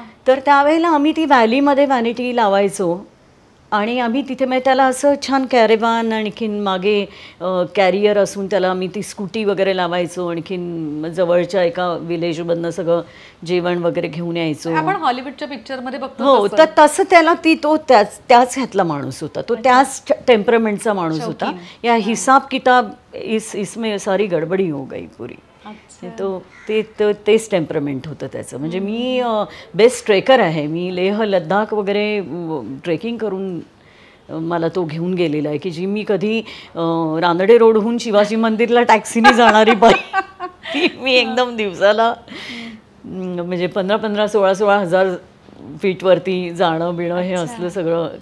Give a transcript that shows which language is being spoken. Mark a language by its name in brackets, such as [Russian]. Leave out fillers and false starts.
[Marathi] तर त्यावेळेला आम्ही ती व्हॅलीमध्ये व्हॅनिटी लावायचो आणि आम्ही तिथे, म्हणजे त्याला असं छान कॅरेवान, आणखीन मागे कॅरियर असून त्याला आम्ही ती स्कूटी वगैरे लावायचो. आणखीन जवळच्या एका विलेजमधनं सगळं जेवण वगैरे घेऊन यायचो. आपण हॉलिवूडच्या पिक्चरमध्ये बघतो. हो, तर तसं त्याला तो त्याच ह्यातला माणूस होता, तो त्याच टेम्परमेंटचा माणूस होता. [Hindi] या हिसाब किताब इसमें सारी गडबडी हो गई पुरी. [Marathi] तो तेच टेम्परमेंट होतं त्याचं. म्हणजे मी बेस्ट ट्रेकर आहे. मी लेह लद्दाख वगैरे ट्रेकिंग करून मला तो घेऊन गेलेला आहे, की जी मी कधी रानडे रोडहून शिवाजी मंदिरला टॅक्सीने जाणारी बाई ती मी एकदम दिवसाला म्हणजे 15,000, 16,000 हजार फीटवरती जाणं बिणं हे असलं सगळं.